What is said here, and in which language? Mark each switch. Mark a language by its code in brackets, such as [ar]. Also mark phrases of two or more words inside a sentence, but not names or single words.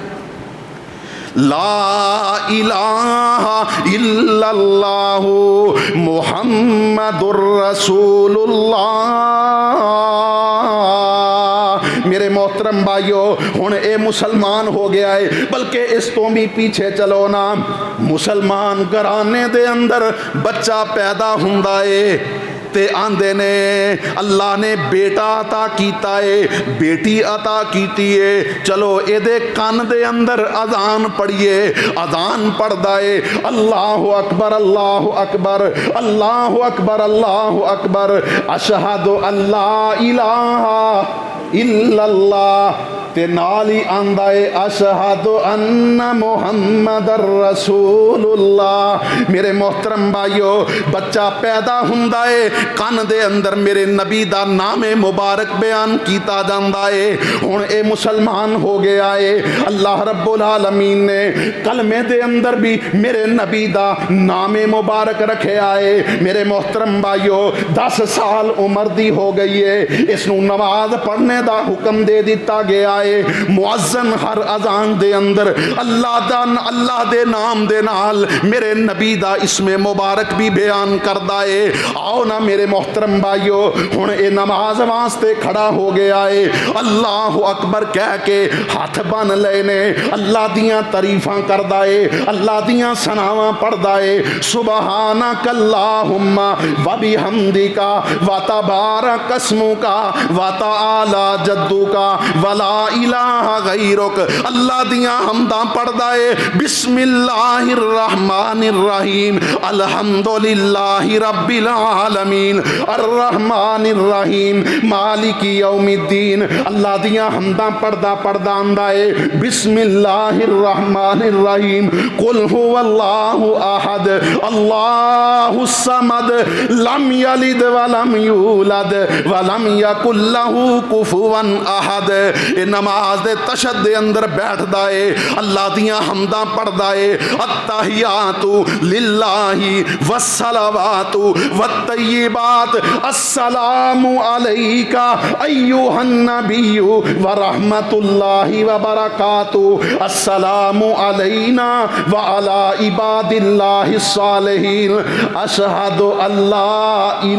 [ar] لا الہ الا اللہ محمد الرسول اللہ۔ [pa] میرے محترم بھائیو ہن اے مسلمان ہو گیا ہے، بلکہ اس تو بھی پیچھے چلو نا، مسلمان گھرانے دے اندر بچہ پیدا ہوندا ہے تے آندے نے اللہ نے بیٹا عطا کیتا ہے، بیٹی عطا کیتی ہے، چلو اے دے کان دے اندر اذان پڑھیے، اذان پڑھدا ہے [ar] اللہ اکبر اللہ اکبر اللہ اکبر اللہ اکبر اشہد ان لا الہ الا اللہ، [pa] تے نال ہی آندا ہے [ar] اشہد ان محمد الرسول اللہ۔ [pa] میرے محترم بھائیو بچہ پیدا ہوندا ہے کان دے اندر میرے نبی دا نام مبارک بیان کیتا جاندا ہے۔ ہن اے مسلمان ہو گیا ہے، [ar] اللہ رب العالمین [pa] نے کلمے دے اندر بھی میرے نبی دا نام مبارک رکھیا ہے۔ میرے محترم بھائیو 10 سال عمر دی ہو گئی ہے، اس نو نماز پڑھنے دا حکم دے دیتا گیا ہے۔ مؤذن ہر اذان دے اندر اللہ دے نام دے نال میرے نبی دا اسم مبارک بھی بیان کردا ہے۔ آؤ نا میرے محترم بھائیو ہن اے نماز واسطے کھڑا ہو گیا ہے، [ar] اللہ اکبر [pa] کہہ کے ہاتھ بن لے نے، اللہ دیاں تعریفاں کردا ہے، اللہ دیاں ثناواں پڑھدا ہے، [ar] سبحانک اللہم و بحمدک و تبارک اسمک و تعالی جدک ولا الہ غیرک، [pa] اللہ دیاں حمداں پڑھدا ہے، [ar] بسم اللہ الرحمن الرحیم الحمدللہ رب العالمین الرحمن الرحیم مالک یوم الدین، [pa] اللہ دیاں حمداں پڑھدا آندا ہے [ar] بسم اللہ الرحمن الرحیم قل هو اللہ احد اللہ الصمد لم یلد ولم یولد ولم یکن لہ کفوا احد۔ [pa] اے نماز دے تشہد دے اندر بیٹھدا ہے، اللہ دیاں حمداں پڑھدا ہے، [ar] التحیات للہ والصلوات والطیبات السلام علیک ایھا النبی ورحمۃ اللہ وبرکاتہ السلام علینا وعلی عباد اللہ الصالحین اشہد ان لا